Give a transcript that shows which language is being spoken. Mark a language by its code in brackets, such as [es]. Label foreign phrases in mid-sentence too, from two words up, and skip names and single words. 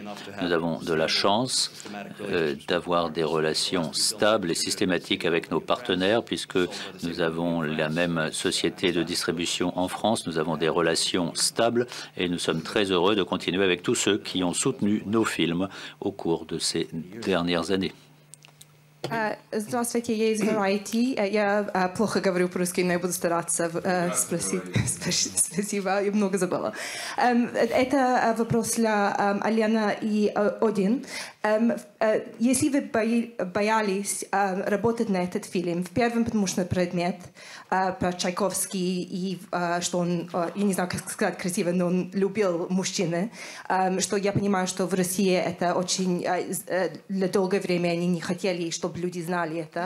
[fr] Nous avons de la chance d'avoir des relations stables et systématiques avec nos partenaires puisque nous avons la même société de distribution en France. Nous avons des relations stables et nous sommes très heureux de continuer avec tous ceux qui ont soutenu nos films au cours de ces dernières années. [ru] Здравствуйте, я из Variety. Я плохо говорю по-русски, но я буду стараться спросить. Спасибо, я много забыла. Это вопрос для Алена и Один. Если вы боялись работать на этот фильм, в первом, потому что предмет про Чайковский и что он, я не знаю, как сказать красиво, но он любил мужчины, что я понимаю, что в России это очень для долгое время они не хотели, чтобы люди знали это.